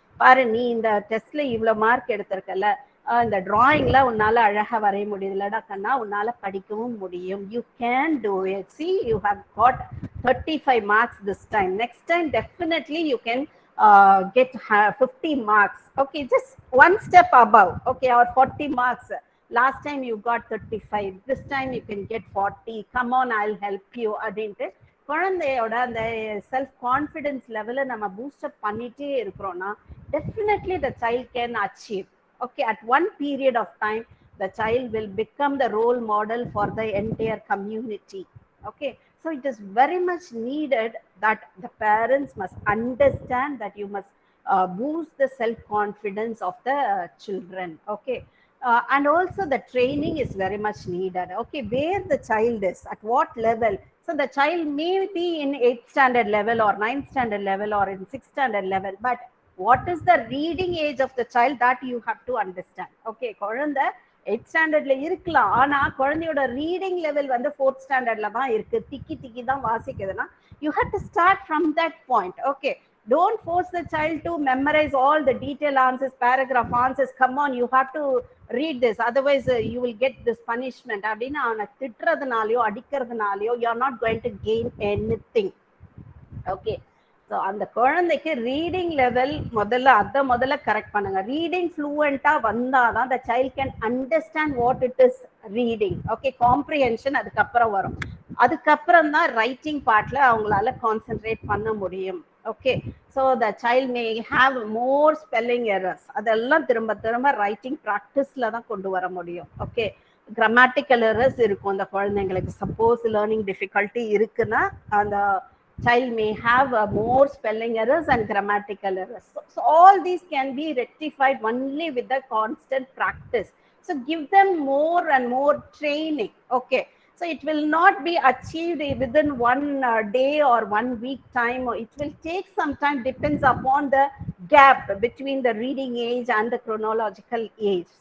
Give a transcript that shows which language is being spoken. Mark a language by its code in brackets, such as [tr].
[ta] பாரு, நீ இந்த டெஸ்ட்ல இவ்வளவு மார்க் எடுத்திருக்கல, இந்த டிராயிங்ல உன்னால அழகா வரைய முடியுதுலடா கண்ணா, உன்னால படிக்கவும் முடியும், [en] You can do it, see you have got 35 marks this time, next time definitely you can get 50 marks. Okay, just one step above. Okay, or 40 marks. Last time you got 35, this time you can get 40, come on, I'll help you [ta] அப்படின்ட்டு குழந்தையோட அந்த self confidence லெவலை நம்ம boost up பண்ணிட்டே இருக்கிறோம்னா [en] definitely the child can achieve. Okay, at one period of time the child will become the role model for the entire community. Okay, so it is very much needed that the parents must understand that you must boost the self confidence of the children. Okay, and also the training is very much needed. Okay, where the child is, at what level. So the child may be in 8th standard level or 9th standard level or in 6th standard level, but what is the reading age of the child, that you have to understand. [ta] Okay, குழந்தை 8th ஸ்டாண்டர்ட்ல இருக்கலாம், ஆனா குழந்தையோட reading level வந்து 4th ஸ்டாண்டர்ட்ல தான் இருக்கு, திக்கி தான் வாசிக்குதுன்னா [en] you have to start from that point. [ta] Okay, [en] Don't force the child to memorize all the detailed answers, paragraph answers. Come on, you have to read this, otherwise you will get this punishment [ta] அப்படின்னு அவனை திட்டுறதுனாலயோ அடிக்கிறதுனாலயோ [en] you are not going to gain anything. [ta] Okay, so அந்த குழந்தைக்கு reading level முதல்ல correct பண்ணுங்க. [en] Reading ஃப்ளூவெண்டா வந்தாதான் the child can understand what it is reading. [ta] Okay, comprehension அதுக்கப்புறம் வரும். அதுக்கப்புறம் தான் ரைட்டிங் பார்ட்ல அவங்களால கான்சென்ட்ரேட் பண்ண முடியும். [en] Okay, so the child may have more spelling errors. [ta] அதெல்லாம் திரும்ப திரும்ப ரைட்டிங் ப்ராக்டிஸ்ல தான் கொண்டு வர முடியும். ஓகே, கிராமட்டிக்கல் எரர்ஸ் இருக்கும் அந்த குழந்தைங்களுக்கு. [en] suppose learning difficulty [ta] இருக்குன்னா அந்த [en] child may have more spelling errors and grammatical errors. So all these can be rectified only with the constant practice. So give them more and more training. Okay, so it will not be achieved within one day or 1 week time, or it will take some time, depends upon the gap between the reading age and the chronological age.